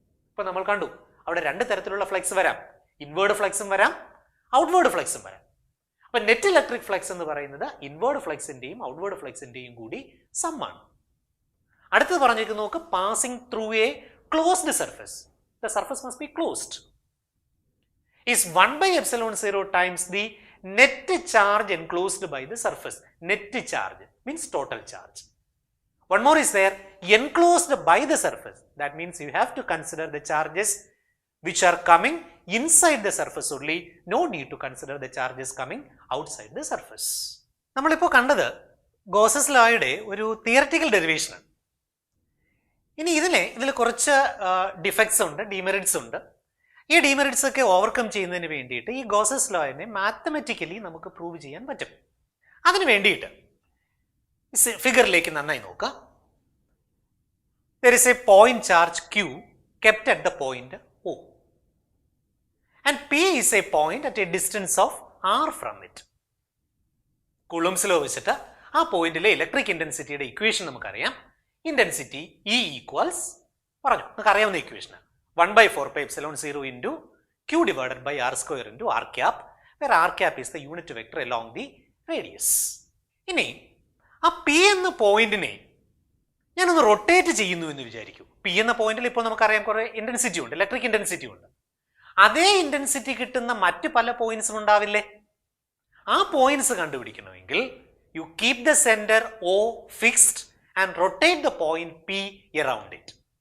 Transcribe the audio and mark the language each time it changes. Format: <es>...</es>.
<ml>ഇപ്പൊ നമ്മൾ കണ്ടു അവിടെ രണ്ട് തരത്തിലുള്ള ഫ്ലക്സ് വരാം. ഇൻവേർഡ് ഫ്ലക്സും വരാം, ഔട്ട്വേർഡ് ഫ്ലക്സും വരാം. അപ്പൊ നെറ്റ് ഇലക്ട്രിക് ഫ്ലക്സ് എന്ന് പറയുന്നത് ഇൻവേർഡ് ഫ്ലക്സിന്റെയും ഔട്ട്വേർഡ് ഫ്ലക്സിന്റെയും കൂടി സമ്മാണ്. അടുത്തത് പറഞ്ഞിരിക്കുന്നു നോക്ക്,</ml> <en>Passing through a closed surface. The surface must be closed. is 1/ε0 times the net charge enclosed by the surface. Net charge means total charge. One more is there, enclosed by the surface. That means you have to consider the charges which are coming inside the surface only. No need to consider the charges coming outside the surface.</en> <ml>നമ്മളിപ്പോൾ കണ്ടത് Gauss's ലോയുടെ ഒരു theoretical ഡെറിവേഷനാണ്. ഇനി ഇതിൽ കുറച്ച് defects ഉണ്ട്, demerits ഉണ്ട്. ഈ demerits ഒക്കെ ഓവർകം ചെയ്യുന്നതിന് വേണ്ടിയിട്ട് ഈ ഗോസസ് ലോയെ മാത്തമെറ്റിക്കലി നമുക്ക് പ്രൂവ് ചെയ്യാൻ പറ്റും. അതിന് വേണ്ടിയിട്ട് ഫിഗറിലേക്ക് നന്നായി നോക്കാം.</ml> <en>There is a point charge Q kept at the point O and P is a point at a distance of R from it.</en> <ml>Coulomb's law വെച്ചിട്ട് ആ പോയിന്റിലെ ഇലക്ട്രിക് ഇന്റൻസിറ്റിയുടെ ഇക്വേഷൻ നമുക്കറിയാം. ഇന്റൻസിറ്റി E ഈക്വൽസ് പറഞ്ഞു, നമുക്ക് അറിയാവുന്ന equation</ml> <en>1/4πε0 into Q divided by R square into R cap, where R cap is the unit vector along the radius.</en> <ml>ഇനി ആ P എന്ന പോയിന്റിനെ ഞാനൊന്ന് റൊട്ടേറ്റ് ചെയ്യുന്നു എന്ന് വിചാരിക്കും. P എന്ന പോയിന്റിൽ ഇപ്പോൾ നമുക്കറിയാം കുറേ ഇന്റൻസിറ്റി ഉണ്ട്, ഇലക്ട്രിക് ഇന്റൻസിറ്റി ഉണ്ട്. അതേ ഇന്റൻസിറ്റി കിട്ടുന്ന മറ്റ് പല പോയിന്റ്സും ഉണ്ടാവില്ലേ? ആ points കണ്ടുപിടിക്കണമെങ്കിൽ</ml> <en>You keep the centre O fixed and rotate the point P around it.</en>